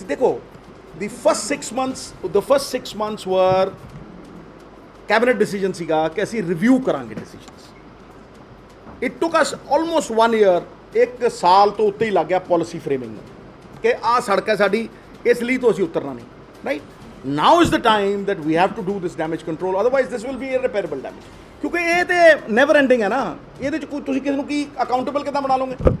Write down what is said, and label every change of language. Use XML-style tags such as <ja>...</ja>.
<pa>ਦੇਖੋ</pa> <en>the first 6 months were</en> <pa>cabinet decision ਸੀਗਾ ਕਿ ਅਸੀਂ ਰਿਵਿਊ ਕਰਾਂਗੇ decisions.</pa> <en>it took us almost 1 year,</en> <pa>1 ਸਾਲ ਤੋਂ ਉੱਤੇ ਹੀ ਲੱਗ ਗਿਆ ਪਾਲਿਸੀ ਫਰੇਮਿੰਗ ਨੂੰ ਕਿ ਆਹ ਸੜਕ ਹੈ ਸਾਡੀ, ਇਸ ਲਈ ਤੋਂ ਅਸੀਂ ਉਤਰਨਾ ਨਹੀਂ, right.</pa> <en>now is the time that we have to do this damage control, otherwise this will be irreparable damage.</en> <pa>ਕਿਉਂਕਿ ਇਹ ਤੇ ਨੈਵਰ ਐਂਡਿੰਗ ਹੈ ਨਾ, ਇਹਦੇ ਚ ਕੋਈ ਤੁਸੀਂ ਕਿਸੇ ਨੂੰ ਕੀ ਅਕਾਊਂਟੇਬਲ ਕਿੱਦਾਂ ਬਣਾ ਲਓਗੇ?</pa>